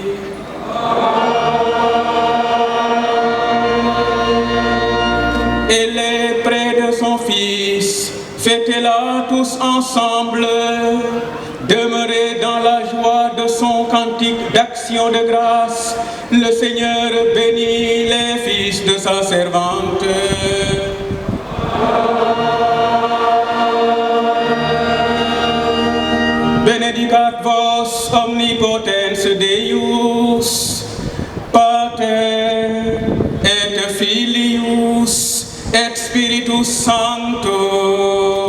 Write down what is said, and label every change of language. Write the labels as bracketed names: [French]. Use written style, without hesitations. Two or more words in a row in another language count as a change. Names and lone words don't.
[French] Elle est près de son Fils, fêtez-la tous ensemble, demeurez dans la joie de son cantique d'action de grâce. Le Seigneur bénit les fils de sa servante. [Latin] Benedicat vos omnipotens Deus, Pater et Filius et Spiritus Sanctus.